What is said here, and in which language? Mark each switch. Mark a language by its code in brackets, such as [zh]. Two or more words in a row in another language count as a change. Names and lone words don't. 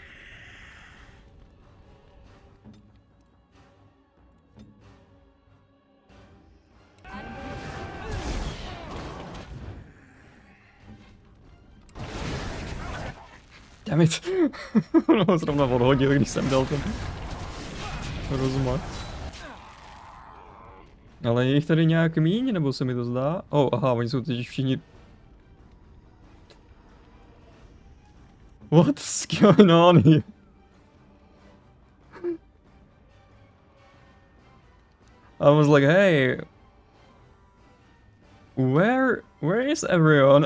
[en] Dammit. [cs] No, zrovna odhodil, když jsem dal ten rozmach. Ale je jich tady nějak míň, nebo se mi to zdá? Aha, oni jsou teď všichni... [en] What's going on here? I was like, hey... Where is everyone?